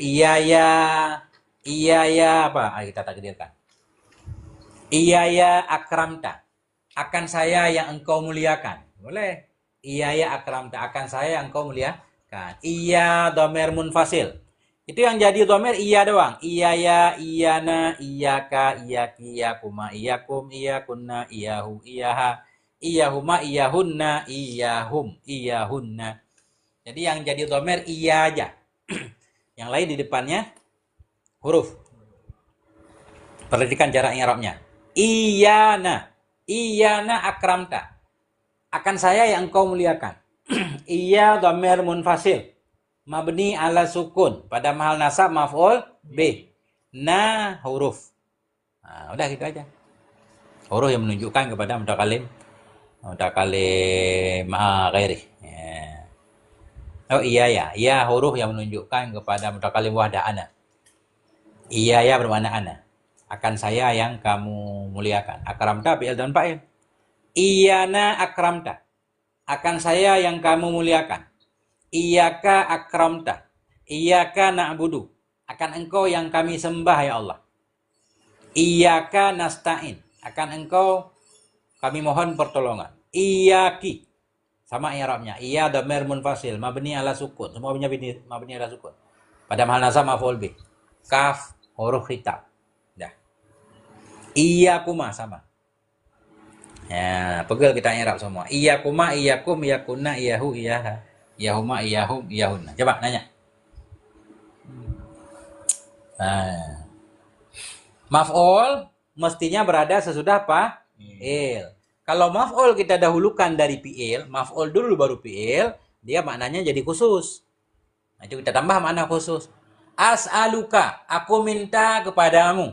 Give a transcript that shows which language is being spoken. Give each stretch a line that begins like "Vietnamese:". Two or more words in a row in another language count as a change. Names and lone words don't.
Arabic: إياي
Indonesian: apa? Kita takdirkan.
Arabic: إياي أكرمت.
Indonesian: Akan saya yang engkau muliakan.
Arabic: Boleh. إياي أكرمت.
Indonesian: Akan saya yang engkau muliakan.
Arabic: إيا ضمير منفصل.
Indonesian: Itu yang jadi
Arabic: ضمير إيا
Indonesian: doang.
Arabic: إياي إيانا إياك إياكِ إياكما إياكم إياكن إياه إياها إياهما إياهن إياهم إياهن.
Indonesian: Jadi yang jadi domer iya aja. Yang lain di depannya huruf. Perhatikan cara i'rabnya.
Arabic: إيانا إيانا أكرمت.
Indonesian: Akan saya yang engkau muliakan.
Arabic: إيا ضمير منفصل مبني على السكون. Pada محل نصب مفعول B.
Indonesian: Na huruf. Nah, udah gitu aja. Huruf yang menunjukkan kepada mutakalim.
Arabic: متكلم غيري. Ya.
Indonesian: Oh iya ya. Iya huruf yang menunjukkan kepada
Arabic: متكلم وحده أنا. إياي
Indonesian: bermakna ana. Akan saya yang kamu muliakan.
Arabic: أكرمت فعل dan fa'il. إيانا أكرمت.
Indonesian: Akan saya yang kamu muliakan.
Arabic: إياك أكرمت إياك نعبد.
Indonesian: Akan engkau yang kami sembah ya Allah.
Arabic: إياك نستعين.
Indonesian: Akan engkau kami mohon pertolongan.
Arabic: Iyaki.
Indonesian: Sama i'rabnya.
Arabic: إيا ضمير منفصل. مبني على السكون. Semua مبني على السكون. Pada محل نصب مفعول به. كاف حرف خطاب. Dah. Iyakuma sama.
Indonesian: Ya, pegel kita i'rab semua.
Arabic: إياكما إياكم إياكن إياه إياها إياهما إياهم إياهن.
Indonesian: Coba nanya. Nah. Maf'ul mestinya berada sesudah apa? Fi'il. Kalau maf'ul kita dahulukan dari fi'il, maf'ul dulu baru fi'il, dia maknanya jadi khusus. Nah, itu kita tambah makna khusus. As'aluka, aku minta kepadamu.